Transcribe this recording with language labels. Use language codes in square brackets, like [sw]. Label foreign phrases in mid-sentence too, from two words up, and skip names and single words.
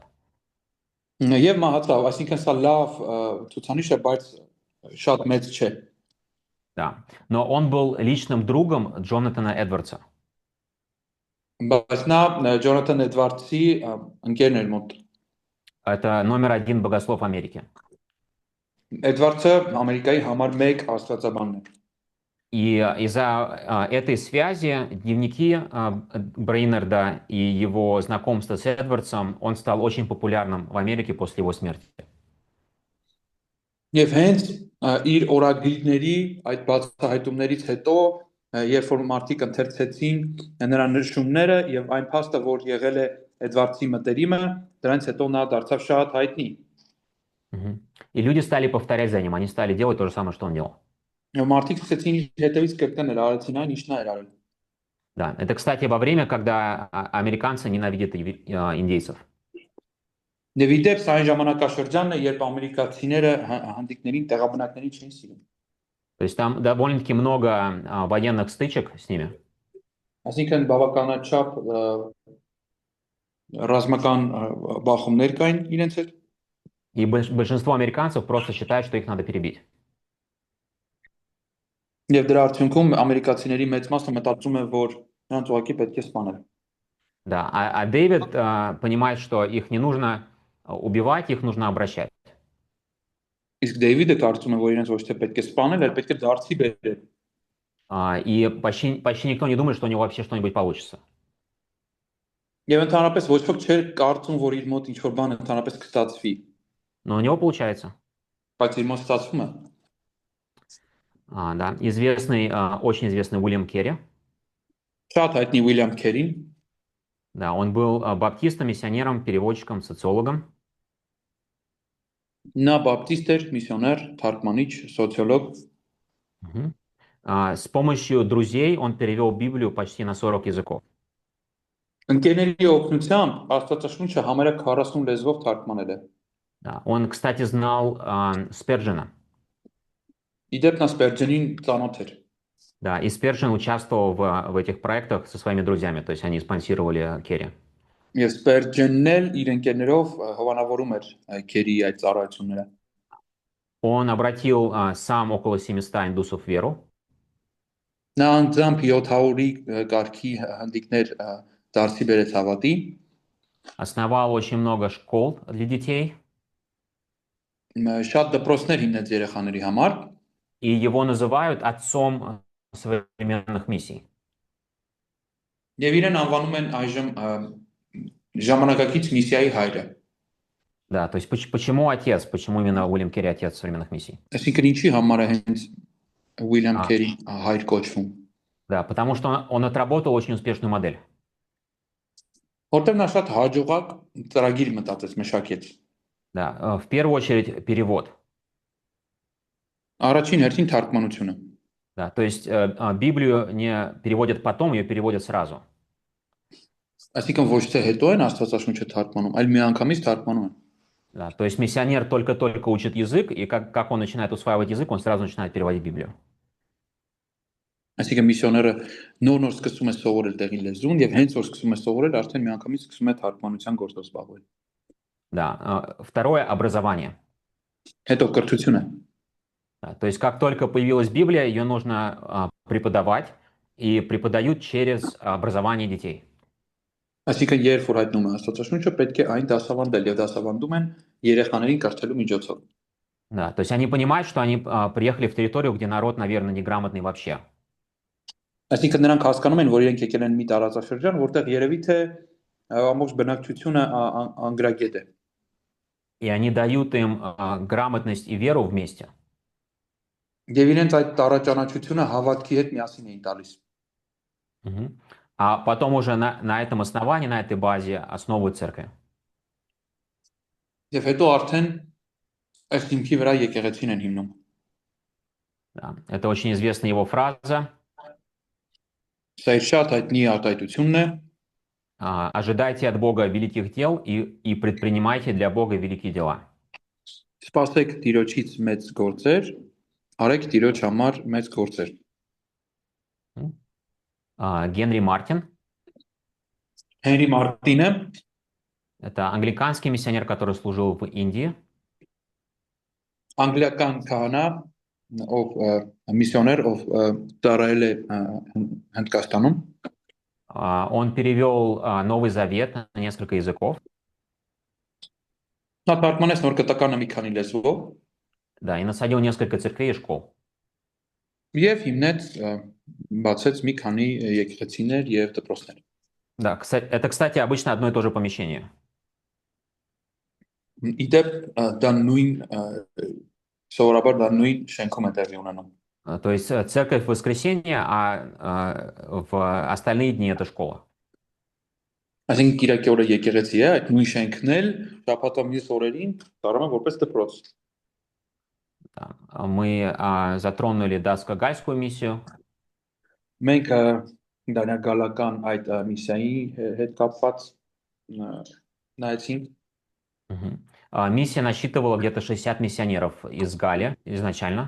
[hy] Եվ մահացավ, այսինքն սա լավ ցուցանիշ է, բայց շատ մեծ չէ։ [ru] Да, но он был личным другом Джонатана Эдвардса. [hy] Բայց նա Ջոնաթան Էդվարդսի ընկերն էր մոտ։ [ru] Это номер 1 богослов Америки. [hy] Էդվարդսը Ամերիկայի համար 1 աստվածաբանն է։ [ru] И из-за этой связи дневники Брейнерда и его знакомство с Эдвардсом, он стал очень популярным в Америке после его смерти. [hy] Եվ հենց իր օրագրիների այդ բացահայտումներից հետո, երբ որ մարդիկ ընթերցեցին նրա նշումները եւ այն փաստը, որ եղել է Էդվարդսի մտերիմը, դրանից հետո նա դարձավ շատ հայտնի։ [ru] И люди стали повторять за ним, они стали делать то же самое, что он делал. [hy] Մարդիկ սկսեցին իր հետևից կրկնել, արեցին այն, ինչ նա էր արել։ [ru] Да, это, кстати, во время, когда американцы ненавидят индейцев. [hy] Եվ իդեպ սա այն ժամանակաշրջանն է, երբ ամերիկացիները հանդիկներին, տեղաբնակներին չեն սիրում։ [ru] То есть там довольно-таки много военных стычек с ними. [hy] Այսինքն բավականաչափ ռազմական բախումներ կային իրենց հետ։ [ru] И большинство американцев просто считают, что их надо перебить. [hy] Եվ դրա արդյունքում ամերիկացիների մեծ մասը մտածում է, որ նրանց ուղղակի պետք է սպանել։ [ru] Да, а Дэвид понимает, что их не нужно убивать, их нужно обращать. [hy] Իսկ Դեյվիդը կարծում է, որ իրենց ոչ թե պետք է սպանել, այլ պետք է դարձի բերել։ [ru] И почти никто не думает, что у него вообще что-нибудь получится. [hy] Եվ ընդհանրապես ոչ ոք չէր կարծում, որ իր մոտ ինչ-որ բան ընդհանրապես կստացվի։ [ru] Но у него получается. [hy] Բայց իր մոտ ստացվում է։ [ru] Да, очень известный Уильям Керри. [hy] Շատ հայտնի Ուիլյամ Քերին։ [ru] Да, он был баптистом, миссионером, переводчиком, социологом. [hy] Նա բապտիստ էր, միսիոներ, թարգմանիչ, սոցիոլոգ։ [ru] С помощью друзей он перевел Библию почти на 40 языков. [hy] Ընկերների օգնությամբ Աստվածաշունչը համարյա 40 լեզվով թարգմանել է։ [ru] Да, он, кстати, знал Сперджена. [hy] Իդեպ նա Սպերջենին ծանոթ էր։ [ru] Да, и Сперджен участвовал в этих проектах со своими друзьями, то есть они спонсировали Керри. [hy] Եվ Սպերջենն էլ իր ընկերներով հովանավորում էր Քերի այդ ծառայությունները։ [ru] Он обратил сам около 700 индусов в веру. [hy] Նա անձամբ 700-ի կարգի հնդիկներ դարձի բերեց հավատի։ [ru] Основал очень много школ для детей. [hy] Շատ դպրոցներ հիմնեց երեխաների համար։ [ru] И его называют отцом современных миссий. [hy] Եվ իրեն անվանում են այժմ ժամանակակից միսիայի հայրը։ [ru] Да, то есть почему отец, почему именно Уильям Керри отец современных миссий? [hy] Այսինքն ինչի համար է հենց Ուիլյամ А, Քերի հայր кոչվում։ [ru] да, потому что он отработал очень успешную модель. [hy] Որտեղ նա շատ հաջողակ ծրագիր մտածեց, մշակեց։ [ru] Да, в первую очередь перевод. [hy] Առաջին հերթին թարգմանությունը։ [ru] Да, то есть Библию не переводят потом, ее переводят сразу. [hy] Այսինքն ոչ թե հետո են Աստվածաշունչը թարգմանում, այլ միանգամից թարգմանում են։ [ru] Да, то есть миссионер только-только учит язык, и как он начинает усваивать язык, он сразу начинает переводить Библию. [hy] Այսինքն միսիոները նոր սկսում է սովորել տեղի լեզուն եւ հենց որ սկսում է սովորել, արդեն միանգամից սկսում է թարգմանության գործով զբաղվել։ [ru] Да, второе — образование. [hy] Հետո կրթությունը։ [ru] Да, то есть как только появилась Библия, ее нужно преподавать, и преподают через образование детей. [hy] Այսինքն երբ որ հայտնում է Աստվածաշունչը, պետք է այն դասավանդել եւ դասավանդում են երեխաներին կրթելու միջոցով։ [ru] Да, то есть они понимают, что они приехали в территорию, где народ, наверное, неграмотный вообще. [hy] Այսինքն նրանք հասկանում են, որ իրենք եկել են մի տարածաշրջան, որտեղ երևի թե ամբողջ բնակչությունը անգրագետ է։ [ru] И они дают им грамотность и веру вместе. [hy] Եվ իրենց այդ տարաճանաչությունը հավատքի հետ միասին էին տալիս։ Мгм. [ru] А потом уже на этом основании, на этой базе основывают церковь. [hy] Եվ հետո արդեն այս հիմքի վրա եկեղեցին են հիմնում։ [ru] Да. Это очень известная его фраза. [hy] Սա իր շատ հայտնի արտահայտությունն է։ [ru] Ожидайте от Бога великих дел и предпринимайте для Бога великие дела. [hy] Սպասեք Տիրոջից մեծ գործեր, արեք Տիրոջ համար մեծ գործեր։ [ru] Генри Мартин. [hy] Հենրի Մարտինը [ru] Это англиканский миссионер, который служил в Индии. [hy] անգլիական քահանա, ով միսիոներ, ով ծառայել է Հնդկաստանում։ [ru] Он перевел Новый Завет на несколько языков. [hy] Նա թարգմանեց նոր կտականը մի քանի լեզվով [ru] Да, и насадил несколько церквей и школ. [hy] եւ հիմնեց բացեց մի քանի եկեղեցիներ եւ դպրոցներ։ [ru] Да, это, кстати, обычно одно и то же помещение. [hy] Իդեպ դա նույն սովորաբար դա նույն շենքում է տեղի ունենում։ [ru] То есть церковь в воскресенье, а в остальные дни это школа. [hy] Այսինքն Կիրակի օրը եկեղեցի է, այդ նույն շենքն էլ շաբաթա մյուս օրերին դառնում է որպես դպրոց։ [ru] Да. Мы затронули датско-гальскую миссию. [hy] Մենք դանիագալական այդ միսիայի հետ կապված նայեցինք։ [ru] Миссия насчитывала где-то 60 миссионеров из Гали изначально.